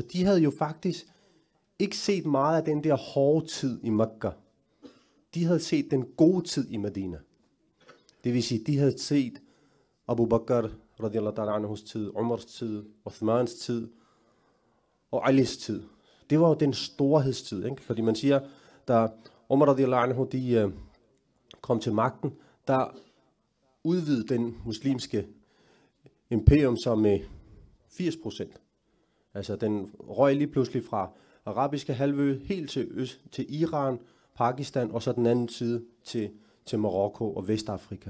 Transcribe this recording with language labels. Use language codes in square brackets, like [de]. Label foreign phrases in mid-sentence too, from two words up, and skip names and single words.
[da] De havde jo faktisk ikke set meget af den der hårde tid i Mekka. De havde set den gode tid i Medina. Det vil sige, de havde set Abu Bakr, [ar] رضي الله تعالى عنه [da] tid, Umars tid, Uthmans tid og Alis tid. Det var jo den storhedstid, ikke? Fordi man siger, da Umar [ar] رضي الله عنه, [da] de kom til magten, der udvidede den muslimske imperium så med 80%. Altså den røg lige pludselig fra arabiske halvø helt til Iran, Pakistan og så den anden side til Marokko og Vestafrika.